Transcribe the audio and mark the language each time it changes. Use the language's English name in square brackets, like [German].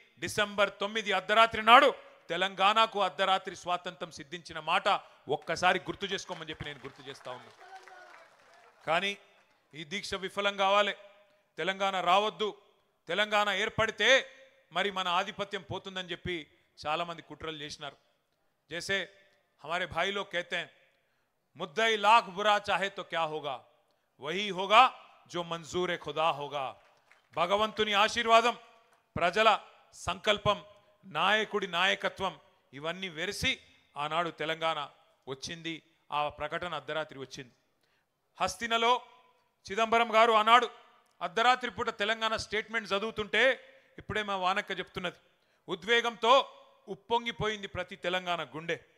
[Telugu] December 9 అర్ధరాత్రి నాడు తెలంగాణకు అర్ధరాత్రి స్వాతంత్రం సిద్ధించిన మాట ఒక్కసారి గుర్తు చేసుకోమని చెప్పి నేను గుర్తు చేస్తా ఉన్నా. కానీ ఈ దీక్ష విఫలం కావాలి, తెలంగాణ రావద్దు, తెలంగాణ ఏర్పడితే మరి మన ఆధిపత్యం పోతుందని చెప్పి చాలా మంది కుట్రలు చేసినారు. [Hindi] जैसे हमारे भाई लोग कहते हैं, मुद्दई लाख बुरा चाहे तो क्या होगा, वही होगा जो मंजूर खुदा होगा. [Telugu] భగవంతుని ఆశీర్వాదం, ప్రజల సంకల్పం, నాయకుడి నాయకత్వం ఇవన్నీ వెరిసి ఆనాడు తెలంగాణ వచ్చింది. ఆ ప్రకటన అర్ధరాత్రి వచ్చింది. హస్తినలో చిదంబరం గారు ఆనాడు అర్ధరాత్రి పూట తెలంగాణ స్టేట్మెంట్ చదువుతుంటే ఇప్పుడే మా వానక్క చెప్తున్నది, ఉద్వేగంతో ఉప్పొంగిపోయింది ప్రతి తెలంగాణ గుండె.